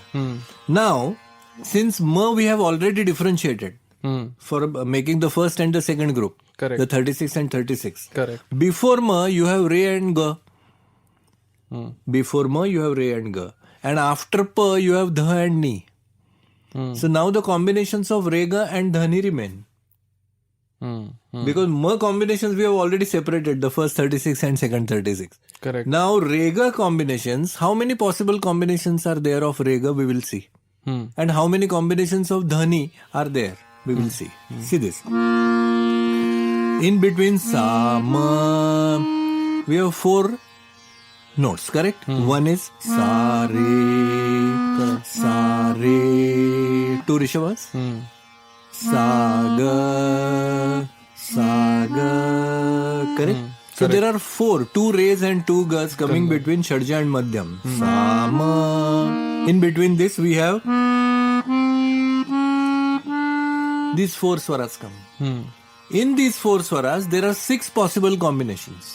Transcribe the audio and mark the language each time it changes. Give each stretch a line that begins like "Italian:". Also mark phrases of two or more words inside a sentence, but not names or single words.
English: Now, since Ma we have already differentiated for making the first and the second group. Correct. The 36 and 36. Correct. Before Ma, you have Re and Ga. Before ma, you have re and ga. And after pa, you have dha and ni. So now the combinations of re, ga and dhani remain. Because ma combinations we have already separated, the first 36 and second 36. Correct. Now rega combinations, how many possible combinations are there of rega, we will see. And how many combinations of dhani are there, we will see. See this. In between sa, ma, we have 4 notes, correct? One is sa, re, sa, re, 2 rishabhas. Sa, ga, correct? So there are 4, 2 rays and 2 gas coming between Shadja and Madhyam. Sa, ma. In between this we have these 4 swaras come. In these 4 swaras there are 6 possible combinations.